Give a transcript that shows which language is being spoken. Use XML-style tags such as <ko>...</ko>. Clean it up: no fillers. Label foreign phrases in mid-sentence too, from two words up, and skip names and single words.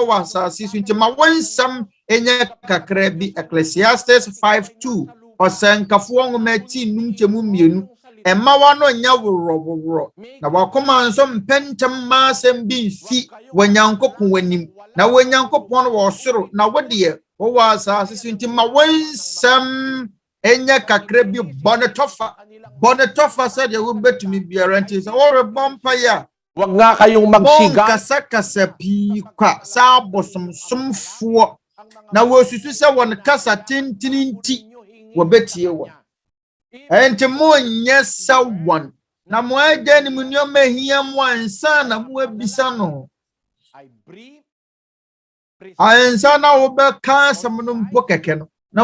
<ak>wɔ asase so nti ma wo nsɛm ɛnyɛ kakra bi Ecclesiastes 5:2 ɔsɛnkafoɔ nwoma ti num kyɛmu mmienu ɛma wa no nya worɔ na wakoma nso mpɛntɛm ma asɛm bi mfi Onyankopɔn wanim na Onyankopɔn wɔ soro na wo deɛ wo wɔ asase so nti ma wo nsɛm ɛnyɛ kakra bi bɔne tɔfa sɛdeɛ wobɛtumi biara nti sɛ worebɔ mpaeɛ</ak> <tl>wag nga kayong magsiga</tl> <ak>kasa pii kwa sa bosomsomfoɔ na wɔsusu sɛ wɔn kasa tentini nti wɔbɛtie wɔn enti mo nyɛ sɛ wɔn na mo agya ne mo nneɛma hia mo ansa na mo abisa no ansa na wobɛka asɛm no mpo kɛkɛ no na</ak>